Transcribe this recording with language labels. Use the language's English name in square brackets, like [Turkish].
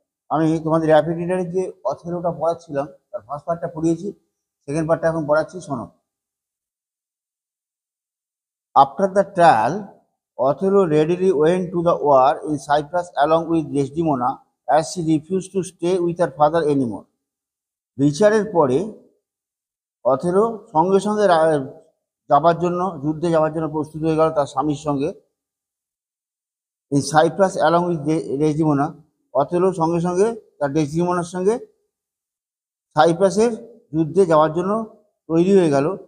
[Bangla] আমি তোমাদের র্যাপিড রিডারের যে অথেলোটা পড়াচ্ছিলাম তার ফার্স্ট পার্টটা পড়িয়েছি, সেকেন্ড পার্টটা এখন পড়াচ্ছি, শোনো। [English] After the trial, Othello readily went to the war in Cyprus along with Desdemona as she refused to stay with her father anymore. [Bangla] বিচারের পরে অথেলো সঙ্গে সঙ্গে যাবার জন্য, যুদ্ধে যাওয়ার জন্য প্রস্তুত হয়ে গেল তার স্বামীর সঙ্গে। [English] এই Cyprus along with Desdemona, [Bangla] Othello সঙ্গে সঙ্গে তার ডেসডিমোনার সঙ্গে সাইপ্রাসের যুদ্ধে যাওয়ার জন্য তৈরি হয়ে গেল।